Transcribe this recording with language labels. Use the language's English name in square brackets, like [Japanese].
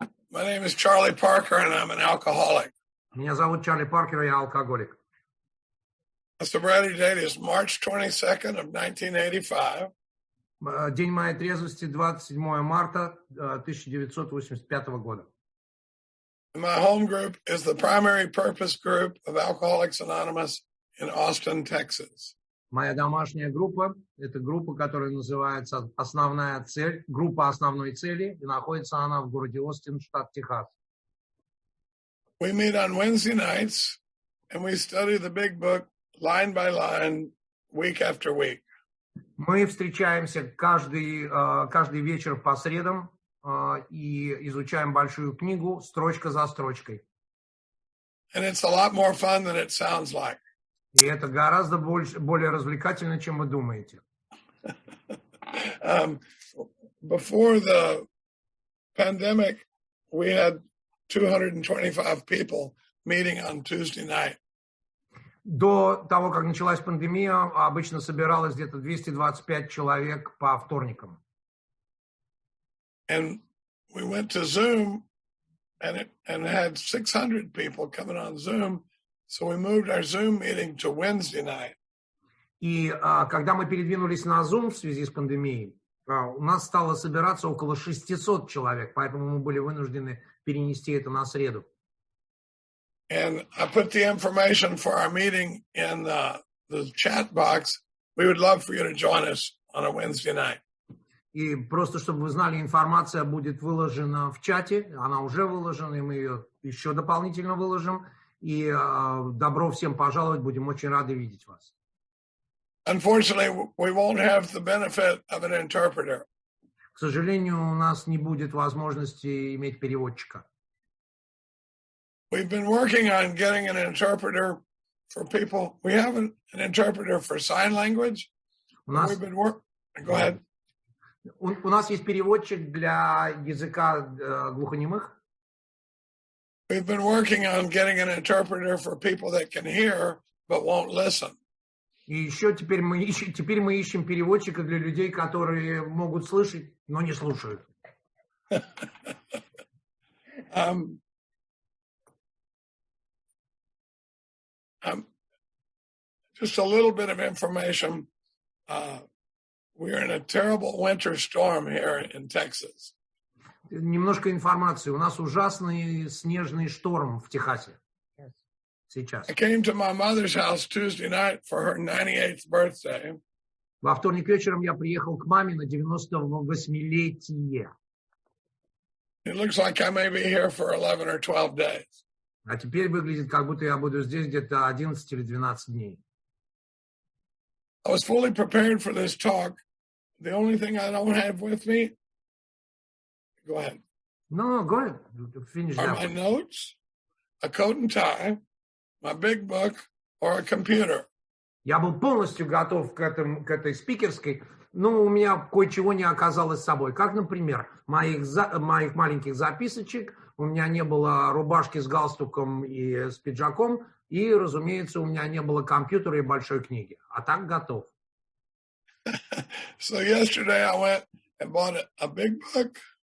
[English] My name is Charlie Parker, and I'm an alcoholic. [Russian] Меня зовут Чарли Паркер, я алкоголик. [English] My sobriety date is March 22nd of 1985. [Russian] День моей трезвости 27 марта 1985 года. [English] My home group is the primary purpose group of Alcoholics Anonymous in Austin, Texas. [Russian] Моя домашняя группа – это группа, которая называется «Основная цель», группа основной цели, и находится она в городе Остин, штат Техас. [English] We meet on Wednesday nights, and we study the big book line by line, week after week. [Russian] Мы встречаемся каждый вечер по средам и изучаем большую книгу строчка за строчкой. [English] And it's a lot more fun than it sounds like. [Russian] И это гораздо более развлекательно, чем вы думаете. [English] Before the pandemic, we had 225 people meeting on Tuesday night. [Russian] До того, как началась пандемия, обычно собиралось где-то 225 человек по вторникам. [English] And we went to Zoom and had 600 people coming on Zoom. So we moved our Zoom meeting to Wednesday night. [Russian] И когда мы передвинулись на Zoom в связи с пандемией, у нас стало собираться около 600 человек, поэтому мы были вынуждены перенести это на среду. [English] And I put the information for our meeting in the chat box. We would love for you to join us on a Wednesday night. [Russian] И просто, чтобы вы знали, информация будет выложена в чате. Она уже выложена, и мы ее еще дополнительно выложим. И добро всем пожаловать. Будем очень рады видеть вас. [English] Unfortunately, we won't have the benefit of an interpreter. [Russian] К сожалению, у нас не будет возможности иметь переводчика. [English] We've been working on getting an interpreter for people. We have an interpreter for sign language. We've been Go ahead. [Russian] У нас есть переводчик для языка глухонемых. [English] We've been working on getting an interpreter for people that can hear but won't listen. [Russian] И еще теперь мы ищем переводчика для людей, которые могут слышать, но не слушают. [English] Just a little bit of information. We're in a terrible winter storm here in Texas. [Russian] Немножко информации. У нас ужасный снежный шторм в Техасе. Сейчас. [English] I came to my mother's house Tuesday night for her 98th birthday. [Russian] Во вторник вечером я приехал к маме на 98-летие. [English] It looks like I may be here for 11 or 12 days. [Russian] А теперь выглядит, как будто я буду здесь где-то 11 или 12 дней. [English] I was fully prepared for this talk. The only thing I don't have with me, go ahead, No, go ahead. Finish are that my one. notes, a coat and tie, my big book, or a computer. [Russian] Я был полностью готов к этой спикерской, но у меня кое-чего не оказалось с собой. Как, например, моих маленьких записочек, у меня не было рубашки с галстуком и с пиджаком, и, разумеется, у меня не было компьютера и большой книги. А так готов. [English] So yesterday I went and bought a big book,